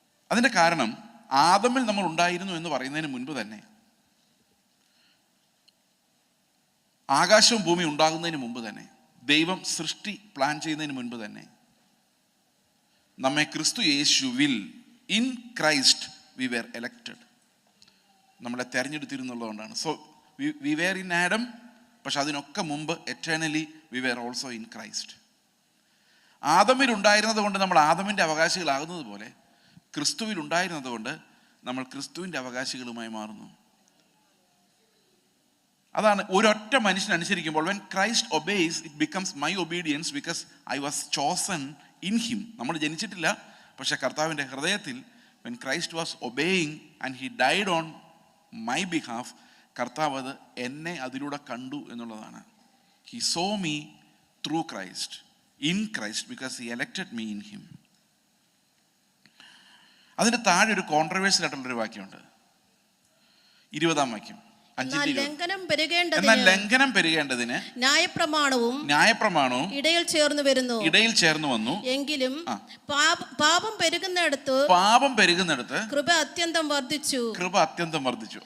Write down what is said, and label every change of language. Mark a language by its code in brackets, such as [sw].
[ml] അതിൻ്റെ കാരണം, ആദമിൽ നമ്മൾ ഉണ്ടായിരുന്നു എന്ന് പറയുന്നതിന് മുൻപ് തന്നെ, ആകാശവും ഭൂമി ഉണ്ടാകുന്നതിന് മുമ്പ് തന്നെ, ദൈവം സൃഷ്ടി പ്ലാൻ ചെയ്യുന്നതിന് മുൻപ് തന്നെ നമ്മെ ക്രിസ്തു യേശുവിൽ, [en] in Christ we were elected, [ml] നമ്മളെ തെരഞ്ഞെടുത്തിരുന്നുള്ളതുകൊണ്ടാണ്. [en] so we were in Adam, [ml] പക്ഷെ അതിനൊക്കെ മുമ്പ് [en] Eternally we were also in Christ. [ml] ആദമിൽ ഉണ്ടായിരുന്നത് കൊണ്ട് നമ്മൾ ആദമിൻ്റെ അവകാശികളാകുന്നത് പോലെ ക്രിസ്തുവിൽ ഉണ്ടായിരുന്നത് കൊണ്ട് നമ്മൾ ക്രിസ്തുവിൻ്റെ അവകാശികളുമായി മാറുന്നു. അതാണ് ഒരൊറ്റ മനുഷ്യൻ അനുസരിക്കുമ്പോൾ [en] when Christ obeys it becomes my obedience because I was chosen in him. [ml] നമ്മൾ ജനിച്ചിട്ടില്ല, പക്ഷെ കർത്താവിൻ്റെ ഹൃദയത്തിൽ [en] when Christ was obeying and he died on my behalf, [ml] കർത്താവ് അത് എന്നെ അതിലൂടെ കണ്ടു എന്നുള്ളതാണ്. [en] He saw me through Christ, in Christ, because he elected me in him. [ml] അതിൻ്റെ താഴെ ഒരു കോൺട്രവേഴ്സ്യൽ ആയിട്ടുള്ളൊരു വാക്യമുണ്ട്, 20-ാം വാക്യം. എന്നാൽ ലംഘനം പെരുകേണ്ടതിന് ന്യായപ്രമാണവും ഇടയിൽ ചേർന്ന് വന്നു. എങ്കിലും പാപം പെരുകുന്നിടത്ത് കൃപ അത്യന്തം വർദ്ധിച്ചു.